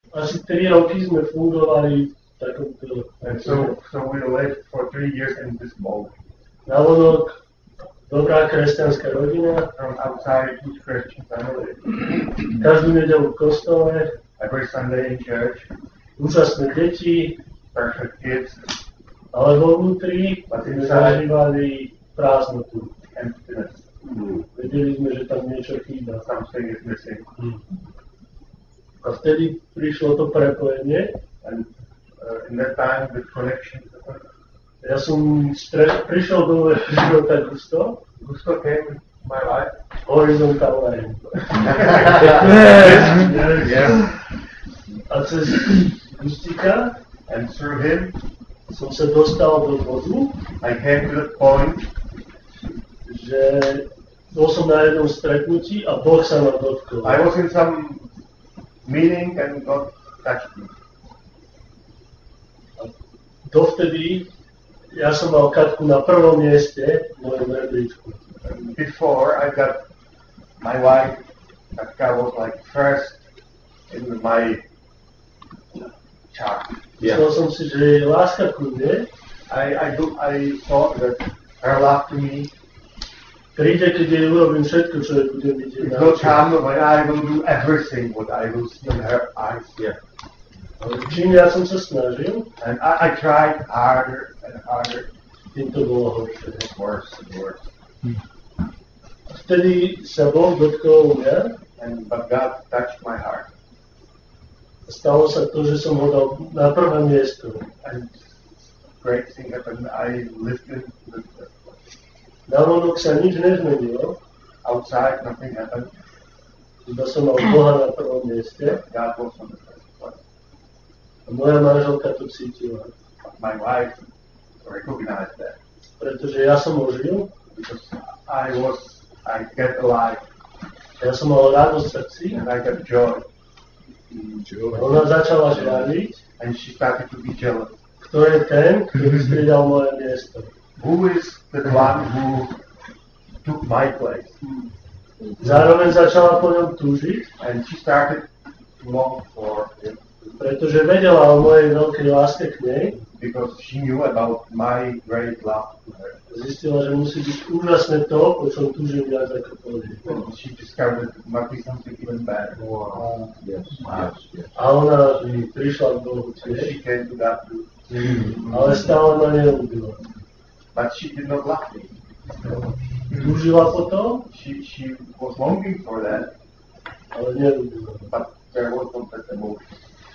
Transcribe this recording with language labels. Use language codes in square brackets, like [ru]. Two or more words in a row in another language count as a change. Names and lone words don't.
[sk] asi 3 roky sme fungovali v takomto... [en] And so we lived for 3 years in this mode. [sk] Navonok dobrá kresťanská rodina. [en] From outside, good Christian family. [sk] Každú nedeľu v kostole. [en] Every Sunday in church. [sk] Úžasné deti. [en] Perfect kids. [sk] Ale vo vnútri sme zažívali prázdnotu. [en] Emptiness. [sk] Vedeli sme, že tam niečo chýba. [en] Something is missing. [sk] A vtedy prišlo to prepojenie. [en] And in that time, the connection. [sk] Ja som prišiel do života Gusto. [en] Gusto came in my life. Horizontal line. Yes. [sk] A cez Gustika. [en] And through him, [sk] som sa dostal do bodu. [en] I came to the point. [sk] Že bol som na jednom stretnutí a Boh sa ma dotkol. [en] I was in some meeting and God touched me. [sk] A dovtedy ja som mal Katku na prvom mieste v mojom rebríčku. [en] Before I got my wife, Katka was like first in my chart. [sk] Myslel som si, že jej láska ku mne [en] I thought that her love to me [sk] príde, keď jej urobím všetko, čo jej budem vidieť na [en] will [sk] očiach. [en] come when I will do everything what I will see in her eyes. Yeah. [sk] Ale čím ja som sa snažil, [en] And I tried harder and harder. [sk] tým to bolo horšie. [en] Worse and worse. [sk] A vtedy sa Boh dotkol mňa [en] But God touched my heart. [sk] a stalo sa to, že som ho dal na prvé miesto. [en] And great thing happened. I lifted the [sk] Navonok sa nič nezmenilo, [en] outside, nothing happened. [sk] iba som mal Boha na prvom mieste [en] God was on the first place. [sk] a moja manželka to cítila. [en] My wife recognized that [sk] Pretože ja som ožil, [en] because I get alive [sk] ja som mal radosť v srdci, [en] and I got joy. [sk] a ona začala žiariť, [en] And she started to be jealous. [sk] kto je ten, ktorý striedal moje miesto. [en] Who is the one who took my place? [sk] Zároveň začala po ňom túžiť, [en] And she started to long for him [sk] pretože vedela o mojej veľkej láske k nej. [en] because she knew about my great love to her. [sk] Zistila, že musí byť úžasné to, po čom túžim viac ako po nej. [en] And she discovered that there must be something even better. Yes. [sk] A ona prišla k Bohu [en] And [sk] tiež, [en] she came to God too. [sk] ale stále ma neľúbila. [en] But she did not love me. [sk] Túžila potom, [en] She was longing for that, [sk] ale neľúbila. [en] but there was not that emotion.